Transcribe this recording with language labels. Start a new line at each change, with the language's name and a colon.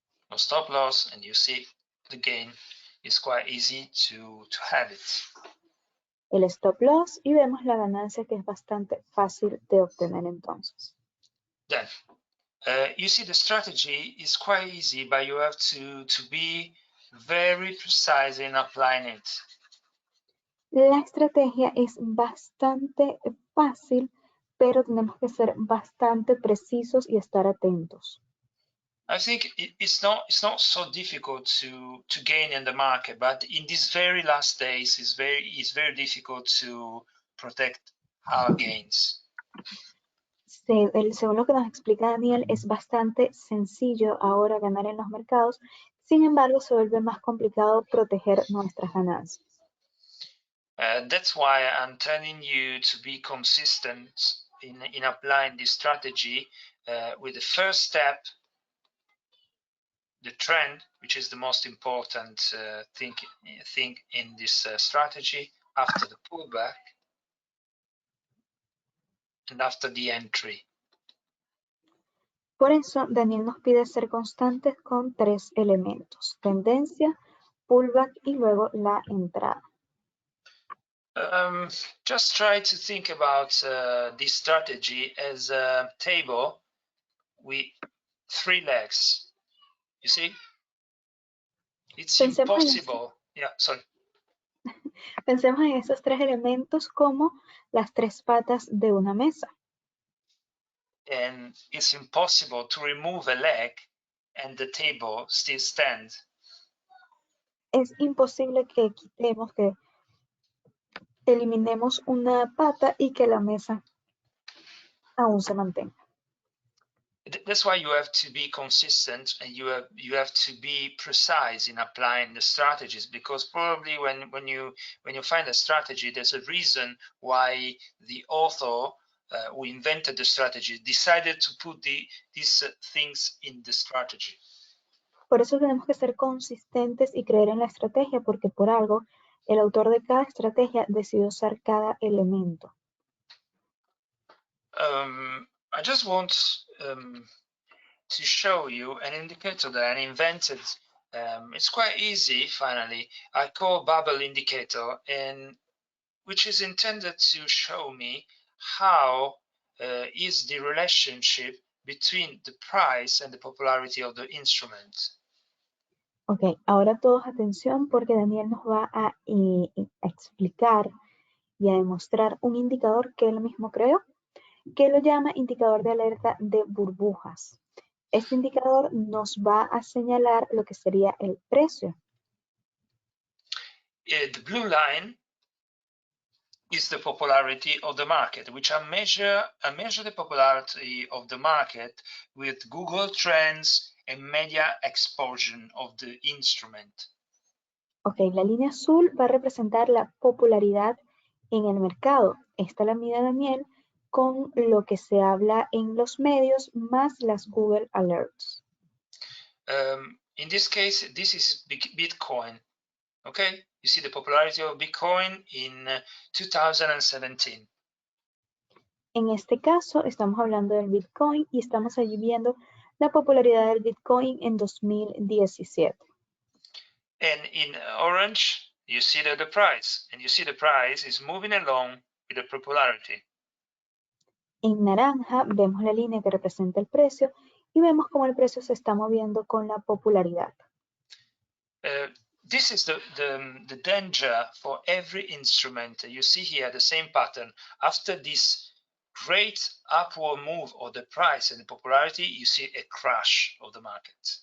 English: No stop loss, and you see the gain is quite easy to have it.
Spanish: El stop loss y vemos la ganancia que es bastante fácil de obtener entonces.
English: Then you see the strategy is quite easy, but you have to be very precise in applying it.
Spanish: La estrategia es bastante fácil, pero tenemos que ser bastante precisos y estar atentos.
English: I think it's not so difficult to gain in the market, but in these very last days, it's very difficult to protect our gains.
Spanish: Según lo que nos explica Daniel, es bastante sencillo ahora ganar en los mercados. Sin embargo, se vuelve más complicado proteger nuestras ganancias.
English: That's why I'm telling you to be consistent in applying this strategy with the first step, the trend, which is the most important thing in this strategy, after the pullback and after the entry.
Spanish: Por eso, Daniel nos pide ser constantes con 3 elementos: tendencia, pullback y luego la entrada.
English: Just try to think about this strategy as a table with 3 legs. You see? It's impossible. Yeah, sorry.
Spanish: Pensemos en esos 3 elementos como las 3 patas de una mesa.
English: And it's impossible to remove a leg and the table still stands.
Spanish: Es imposible que quitemos, que eliminemos una pata y que la mesa aún se mantenga.
English: That's why you have to be consistent, and you have to be precise in applying the strategies, because probably when you find a strategy, there's a reason why the author who invented the strategy decided to put these things in the strategy.
Spanish: Por eso tenemos que ser consistentes y creer en la estrategia, porque por algo el autor de cada estrategia decidió usar cada elemento.
English: I just want to show you an indicator that I invented. It's quite easy, finally. I call bubble indicator, and which is intended to show me how is the relationship between the price and the popularity of the instrument.
Spanish: Ok, ahora todos atención porque Daniel nos va a explicar y a demostrar un indicador que él mismo creó, que lo llama indicador de alerta de burbujas. Este indicador nos va a señalar lo que sería el precio.
English: The blue line is the popularity of the market, which I measure the popularity of the market with Google Trends and media exposure of the instrument.
Spanish: Ok, la línea azul va a representar la popularidad en el mercado. Esta la mide Daniel con lo que se habla en los medios más las Google Alerts.
English: In this case, this is Bitcoin. Okay, you see the popularity of Bitcoin in 2017.
Spanish: En este caso, estamos hablando del Bitcoin y estamos allí viendo la popularidad del Bitcoin en 2017.
English: And in orange, you see the price, and you see the price is moving along with the popularity.
Spanish: En naranja vemos la línea que representa el precio y vemos cómo el precio se está moviendo con la popularidad.
English: This is the danger for every instrument. You see here the same pattern. After this great upward move of the price and the popularity, you see a crash of the market.